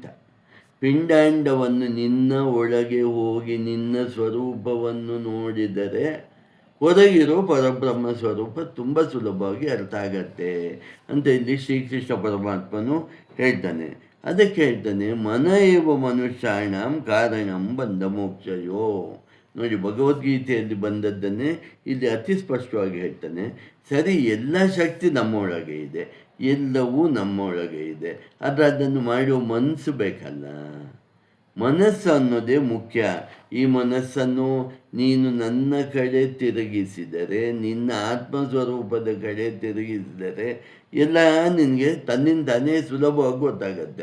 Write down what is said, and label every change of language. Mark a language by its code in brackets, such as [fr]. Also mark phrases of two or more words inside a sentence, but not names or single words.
[kn] ಪಿಂಡಾಂಡವನ್ನು ನಿನ್ನ ಒಳಗೆ ಹೋಗಿ ನಿನ್ನ ಸ್ವರೂಪವನ್ನು ನೋಡಿದರೆ ಹೊರಗಿರೋ ಪರಬ್ರಹ್ಮ ಸ್ವರೂಪ ತುಂಬ ಸುಲಭವಾಗಿ ಅರ್ಥ ಆಗತ್ತೆ ಅಂತ ಇಲ್ಲಿ ಶ್ರೀಕೃಷ್ಣ ಪರಮಾತ್ಮನು ಹೇಳ್ತಾನೆ. ಅದಕ್ಕೆ ಹೇಳ್ತಾನೆ [sa] ಮನ ಏವ ಮನುಷ್ಯಾಣಂ ಕಾರಣಂ ಬಂಧ ಮೋಕ್ಷಯೋ. [kn] ನೋಡಿ, ಭಗವದ್ಗೀತೆಯಲ್ಲಿ ಬಂದದ್ದನ್ನೇ ಇಲ್ಲಿ ಅತಿ ಸ್ಪಷ್ಟವಾಗಿ ಹೇಳ್ತಾನೆ. ಸರಿ, ಎಲ್ಲ ಶಕ್ತಿ ನಮ್ಮೊಳಗೆ ಇದೆ, ಎಲ್ಲವೂ ನಮ್ಮೊಳಗೆ ಇದೆ, ಆದರೆ ಅದನ್ನು ಮಾಡುವ ಮನಸ್ಸು ಬೇಕಲ್ಲ. ಮನಸ್ಸು ಅನ್ನೋದೇ ಮುಖ್ಯ. ಈ ಮನಸ್ಸನ್ನು ನೀನು ನನ್ನ ಕಡೆ ತಿರುಗಿಸಿದರೆ, ನಿನ್ನ ಆತ್ಮಸ್ವರೂಪದ ಕಡೆ ತಿರುಗಿಸಿದರೆ ಎಲ್ಲ ನಿನಗೆ ತನ್ನಿಂದಾನೇ ಸುಲಭವಾಗಿ ಗೊತ್ತಾಗತ್ತೆ.